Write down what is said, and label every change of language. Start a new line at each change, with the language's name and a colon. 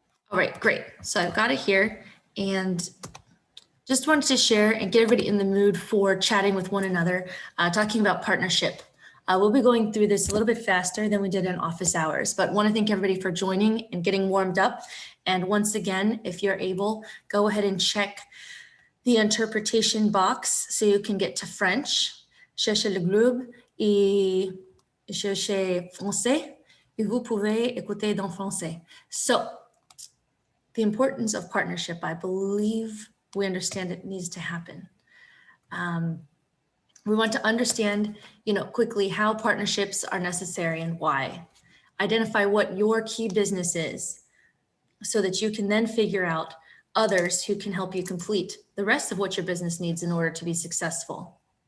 English: All right, great. So I've got it here and just wanted to share and get everybody in the mood for chatting with one another, talking about partnership. We'll be going through this a little bit faster than we did in office hours, but want to thank everybody for joining and getting warmed up. And once again, if you're able, go ahead and check the interpretation box so you can get to French.
French: Cherchez le globe et cherchez français et vous pouvez écouter dans français.
English: So the importance of partnership, I believe we understand it needs to happen. We want to understand, quickly how partnerships are necessary and why. Identify what your key business is so that you can then figure out others who can help you complete the rest of what your business needs in order to be successful.